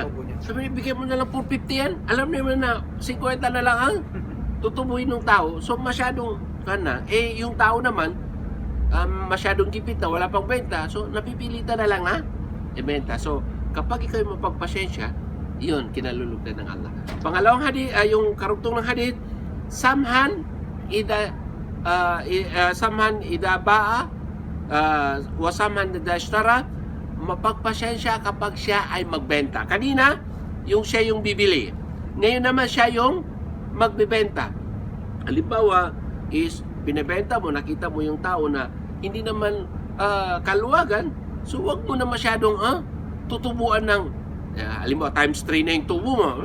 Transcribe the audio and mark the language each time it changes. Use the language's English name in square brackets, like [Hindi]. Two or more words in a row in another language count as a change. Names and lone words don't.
[Filipino] Sabi niya, bigyan mo na lang 450 yan. Alam naman na 50 na lang ang tutubuhin ng tao. So masyadong yung tao naman masyadong gipit na wala pang benta. So napipilitan na lang na ibenta. So kapag ikaw yung mapagpasensya, yun, kinalulugdan ng Allah. Pangalawang hadith, yung karugtong ng hadith, [Arabic] سمحا إذا باع وسمحا إذا اشترى, [Filipino] mapagpasensya kapag siya ay magbenta. Kanina, yung siya yung bibili. Ngayon naman siya yung magbebenta. Halimbawa is binebenta mo, nakita mo yung tao na hindi naman kaluwagan, so wag mo na masyadong tutubuan ng halimbawa times 3 na yung tubo mo.